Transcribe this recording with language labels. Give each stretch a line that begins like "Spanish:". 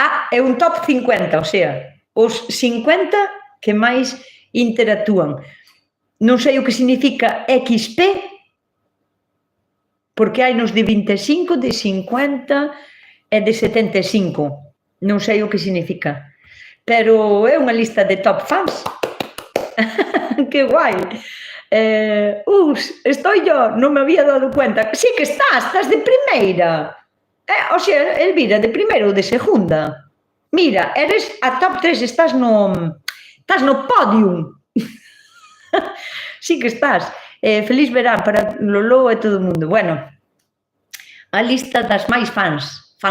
Galician: É un top 50, o sea, os 50 que máis interactúan. Non sei o que significa XP, porque hai nos de 25, de 50 e de 75. Non sei o que significa. Pero é unha lista de top fans. Que guai.
Spanish: Estoy yo, non me había dado cuenta.
Galician: Sí que estás de primeira. O sea, Elvira, de primeira ou de segunda. Mira, eres a top 3, estás no podium. Sí que estás. Feliz verán para Lolo e todo o mundo. Bueno, a lista das máis fans.